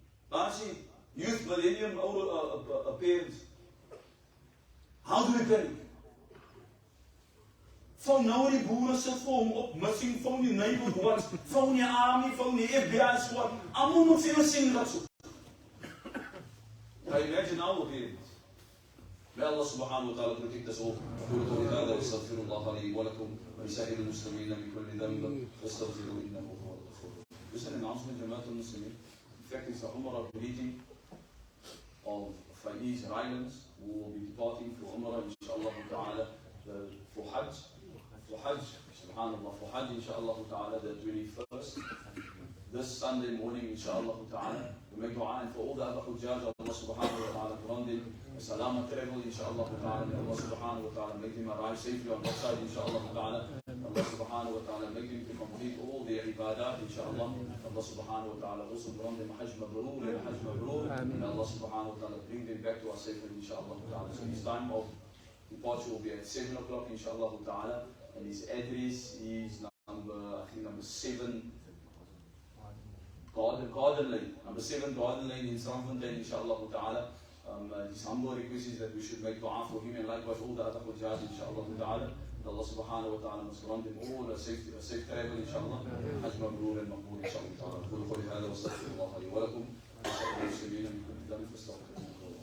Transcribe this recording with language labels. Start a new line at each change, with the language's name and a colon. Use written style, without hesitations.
English: Basi, youth, millennium, parents. How do we panic?
Afrikaans: Phone nou die boere sit vir hom op,
English: missing phone
Afrikaans: die neighborhood watch, phone die army, phone die FBI squad. Almal moet vir jou sien dat so.
English: Can you imagine our parents? May Allah subhanahu wa ta'ala protect us all.
Arabic: أقول قولي هذا وأستغفر الله لي ولكم ولسائر المسلمين من كل ذنب فاستغفروه إنه هو الغفور الرحيم.
English: This is an announcement, Jamaatul Muslimin. In fact, it's the Umrah meeting of Faiz Islands, who will be departing for Umrah, inshallah ta'ala, for Hajj. I for Hajj, subhanallah, for Hajj, inshallah ta'ala, the 21st, this Sunday morning, inshallah ta'ala, we make dua, and for all the other Hujjaj, Allah subhanahu wa ta'ala grant them salama travel, inshallah ta'ala, and Allah subhanahu wa ta'ala make them arrive safely on that side, inshallah ta'ala. Allah subhanahu wa ta'ala make them to complete all their ibadat, inshallah. Allah subhanahu wa ta'ala also grant them Hajj Mabrur and Hajj Mabrur, and Allah subhanahu wa ta'ala bring them back to us safely, inshallah ta'ala. So his time of departure will be at 7 o'clock, inshallah ta'ala, and his address is number 7, Garden Lane, number 7 Garden Lane in Sandfontein, inshallah ta'ala. His humble request is that we should make dua for him, and likewise all the other Hujjaj, inshallah ta'ala. Allah subhanahu wa ta'ala must grant them all a safe travel, inshallah. Hajj Mabrur and Maqbool, inshallah ta'ala.
Arabic: قولوا قولي هذا واستغفر الله لي ولكم. وأسأل الله المسلمين من كل ذنب فاستغفروه.